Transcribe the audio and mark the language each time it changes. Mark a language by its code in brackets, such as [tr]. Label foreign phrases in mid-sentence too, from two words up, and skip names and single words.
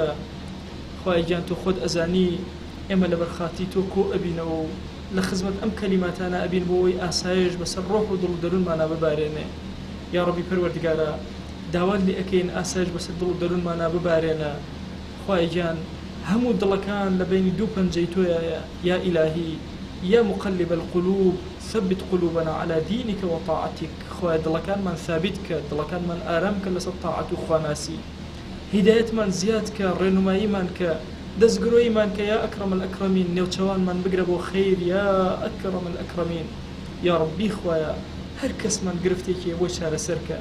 [ckb] خوای گیان تۆ خۆت ئەزانی ئێمە لە بەرخاتی تۆ کۆ ئەبینەوە و لە خزمەت ئەم کەلیماتانە ئەبین بۆ ئەوەی ئاسایش بەسەر ڕۆح و دڵ و دەروونمانە ببارێنێ. یا ڕەبی پەروەردگارە داوات لێ ئەکەین ئاسایش بەسەر دڵ و دەروونمانە ببارێنە. خوای گیان هەموو دڵەکان لە بینی دوو پەنجەی تۆیە یا ئیلاهی [ar] یا مقلب القلوب ثبت قلوبنا على دينك وطاعتك. [ckb] خوای دڵەکانمان ثابت کە، دڵەکانمان ئارام کە لەسەر تاعەت و خواناسی، هیدایەتمان زیاد کە، ڕێنماییمان کە، دەستگرۆیمان کە [ar] یا ئەکرەمە الئەکرەمین. [ckb] نێوچەوانمان بگرە بۆ خەیر [ar] یا ئەکرەمە الئەکرەمین. [ckb] یا ڕەبی خوایە هەر کەسمان گرفتێکی بۆ چارەسەرکە.